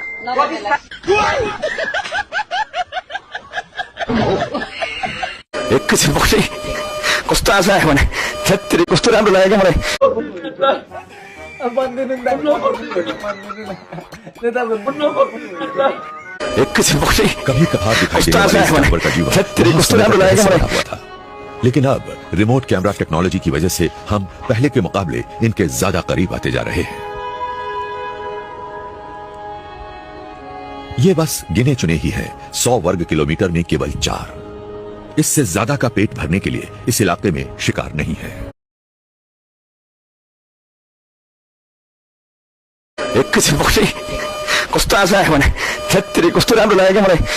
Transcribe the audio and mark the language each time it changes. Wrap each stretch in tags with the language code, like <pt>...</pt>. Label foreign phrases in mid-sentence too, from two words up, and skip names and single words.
<ne>एकैछिन बक्सै कस्तो आशा आयो भने छेत्री कस्तो राम्रो लाग्यो क्या मलाई। एकैछिन बक्सै</ne> <hi>कभी कभार दिखाई देने वाले इस टावर का जीवन बहुत समय तक ऐसा बना हुआ था, लेकिन अब</hi> <en>remote camera technology</en> <hi>की वजह से हम पहले के मुकाबले इनके ज्यादा करीब आते जा रहे हैं। ये बस गिने चुने ही हैं, 100 वर्ग किलोमीटर में केवल 4। इससे ज्यादा का पेट भरने के लिए इस इलाके में शिकार नहीं है।</hi> <ne>एकैछिन बक्सै कस्तो आशा आयो भने छेत्री कस्तो राम्रो लाग्यो क्या मलाई।</ne>